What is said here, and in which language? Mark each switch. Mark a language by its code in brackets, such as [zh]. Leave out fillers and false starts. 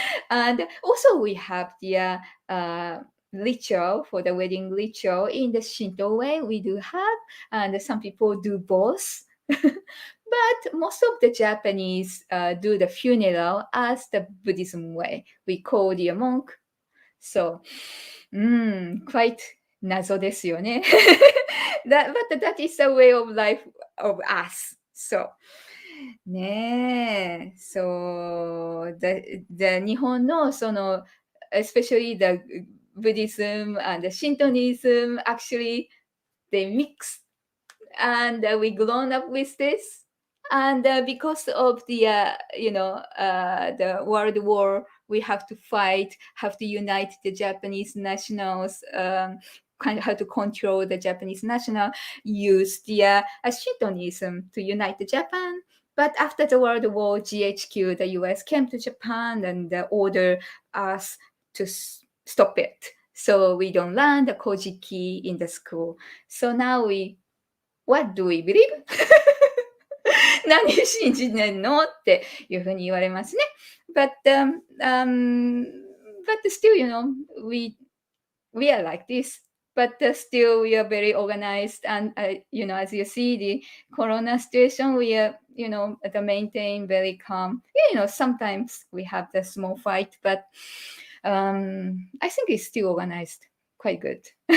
[en] And also we have the ritual for the wedding ritual in the Shinto way. We do have, and some people do both. But most of the Japanese do the funeral as the Buddhism way. We call the monk. So, quite [ja] 謎ですよね。 [en] but that is the way of life of us. So, ねえ。 So, the [ja] 日本のその [en] especially the Buddhism and the Shintoism actually they mix and we grown up with this and because of the the world war we have to fight, have to unite the Japanese nationals, kind of how to control the Japanese national, use the Shintoism to unite the Japan. But after the world war, GHQ, the US came to Japan and ordered us to stop it, so we don't learn the Kojiki in the school. So now we What do we believe? [ja] 何信じてんのっていうふうに言われますね。 [en] But, but still, we are like this. But still, we are very organized. And, as you see, the corona situation, we are, the maintain very calm. Sometimes we have the small fight, but I think it's still organized quite good.